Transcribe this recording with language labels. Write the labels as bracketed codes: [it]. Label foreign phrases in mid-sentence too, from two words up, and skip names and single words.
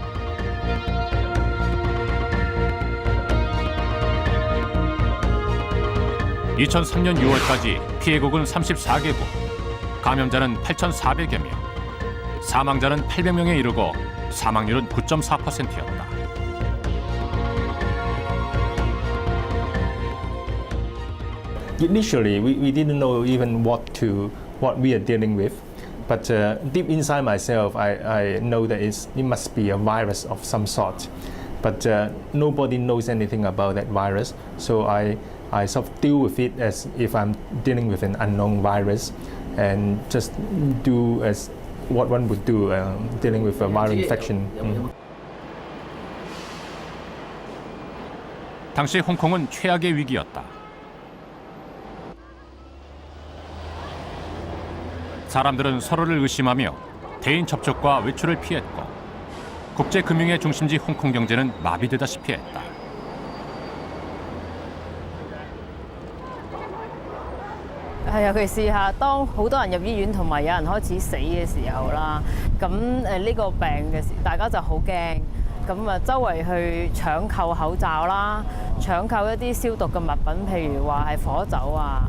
[ko] 2003년 6월까지 피해국은 34개국, 감염자는 8,400여 명, 사망자는 800명에 이르고 사망률은 9.4%였다. [en] Initially, we didn't know even what we are dealing with, but deep inside myself, I know that it must be a virus of some sort, but nobody knows anything about that virus, so I sort of deal with it as if I'm dealing with an unknown virus, and just do as what one would do dealing with a viral infection. [ko] 당시 홍콩은 최악의 위기였다. 사람들은 서로를 의심하며 대인 접촉과 외출을 피했고 국제 금융의 중심지 홍콩 경제는 마비되다시피 했다. [yue] 係尤其是嚇，當好多人入醫院同埋有人開始死嘅時候啦，咁呢個病嘅時，大家就好驚，咁啊周圍去搶購口罩啦，搶購一啲消毒嘅物品，譬如話係火酒啊。